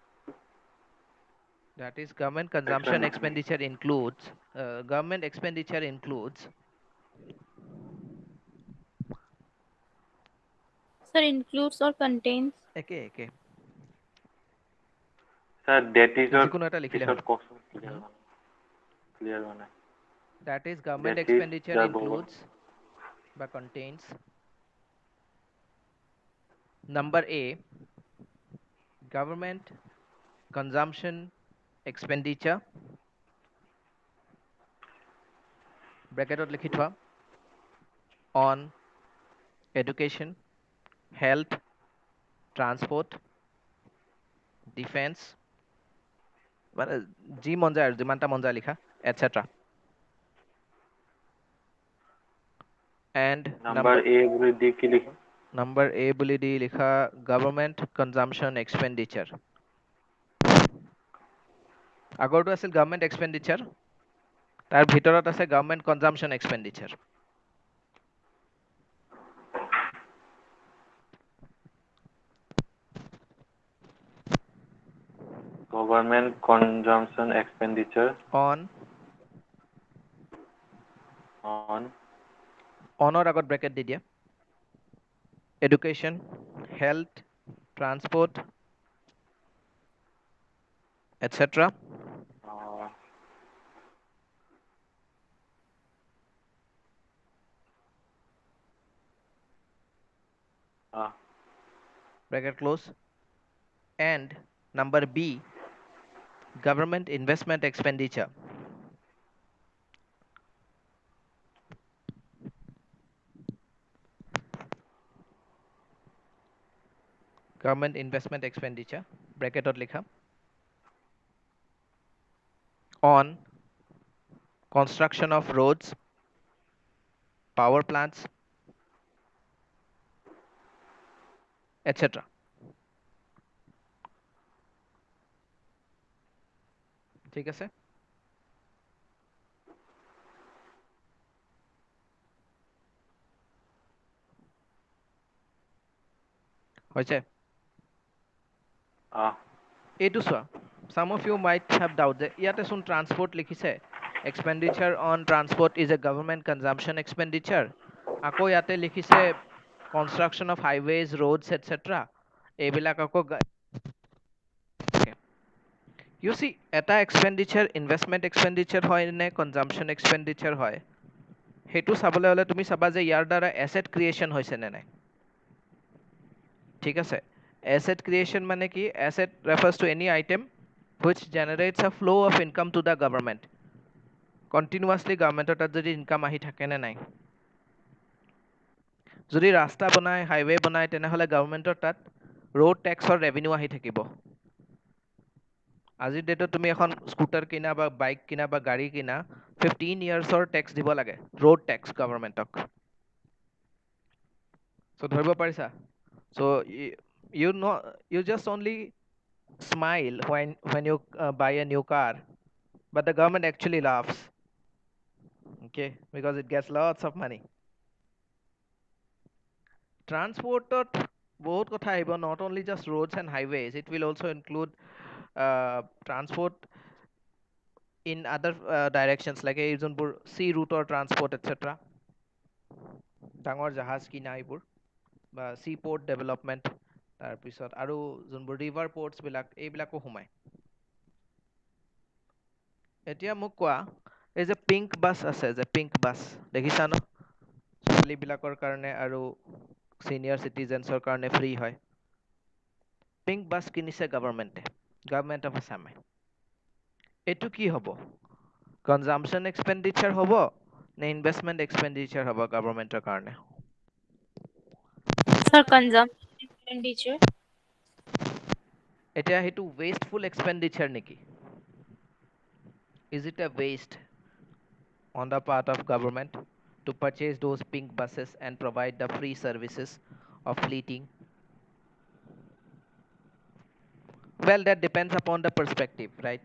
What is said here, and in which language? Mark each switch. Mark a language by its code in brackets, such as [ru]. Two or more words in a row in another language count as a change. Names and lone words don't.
[en] that is government consumption expenditure includes government expenditure includes Sir, includes or contains. [as] একে একে [en] sir that is your [as] যিকোনো এটা লিখিলে পিছত হ'ল কওকচোন clear মানে [en] that is government that is expenditure the includes বা contains number A government consumption expenditure [as] ব্ৰেকেটত লিখি থোৱা [en] on education health transport defense [as] মানে যি মন যায় আৰু যিমানটা মন যায় লিখা [en] etc and number A [as] বুলি দি কি লিখিম [en] number A [as] বুলি দি লিখা [en] government consumption expenditure [as] আগৰটো আছিল [en] government expenditure [as] তাৰ ভিতৰত আছে [en] government consumption expenditure government consumption expenditure on on [as] onৰ আগত ব্ৰেকেট দি দিয়া [en] education health transport etc uh, bracket close and number B government investment expenditure government investment expenditure bracketত লিখা on construction of roads power plants etc [as] ঠিক আছে হৈছে এইটো চোৱা [en] some of you might have doubt [as] যে ইয়াতে চোন transport লিখিছে [en] expenditure on transport is a government consumption expenditure [as] আকৌ ইয়াতে লিখিছে [en] construction of highways roads etc [as] এইবিলাক আকৌ [en] you see [as] এটা [en] expenditure investment expenditure [as] হয় নে [en] consumption expenditure [as] হয় সেইটো চাবলৈ হলে তুমি চাবা যে ইয়াৰ দ্বাৰা [en] asset creation [as] হৈছে নে নাই ঠিক আছে [en] asset creation [as] মানে কি [en] asset refers to any item which generates a flow of income to the government continuously [as] governmentor তাত যদি income আহি থাকে নে নাই যদি ৰাস্তা বনায় হাইৱে বনায় তেনেহলে গভৰ্ণমেণ্টৰ তাত [en] road tax or revenue [as] আহি থাকিব আজিৰ ডেটত তুমি এখন স্কুটাৰ কিনা বা বাইক কিনা বা গাড়ী কিনা 15 ইয়াৰ্ছৰ টেক্স দিব লাগে [en] road tax [as] গভৰ্ণমেণ্টক [en] so [as] ধৰিব পাৰিছা [en] so you know you just only smile when you buy a new car, but the government actually laughs, okay, because it gets lots of money. [as] Transportত বহুত কথা আহিব, [en] not only just roads and highways, it will also include transport in other directions, like [as] এই যোনবোৰ [en] sea route or transport etc. [as] ডাঙৰ জাহাজ কিনা এইবোৰ বা [en] sea port development, [as] তাৰপিছত আৰু যোনবোৰ [en] river ports [as] বিলাক এইবিলাকো সোমায়। এতিয়া মোক কোৱা, এই যে [en] pink bus [as] আছে, যে [en] pink bus [as] দেখিছা ন, ছোৱালীবিলাকৰ কাৰণে আৰু [en] senior citizens [as] কাৰণে ফ্ৰী হয়। [en] pink bus [as] কিনিছে গভৰ্ণমেণ্ট অফ আছামে। এইটো কি হ'ব? [en] consumption expenditure [as] হ'ব নে [en] investment expenditure [as] হ'ব গভৰ্ণমেণ্টৰ কাৰণে? [en] Sir, consumption expenditure. [as] এতিয়া সেইটো [en] wasteful expenditure [as] নেকি? [en] Is it a waste on the part of government to purchase those pink buses and provide the free services of fleeting? Well, that depends upon the perspective, right?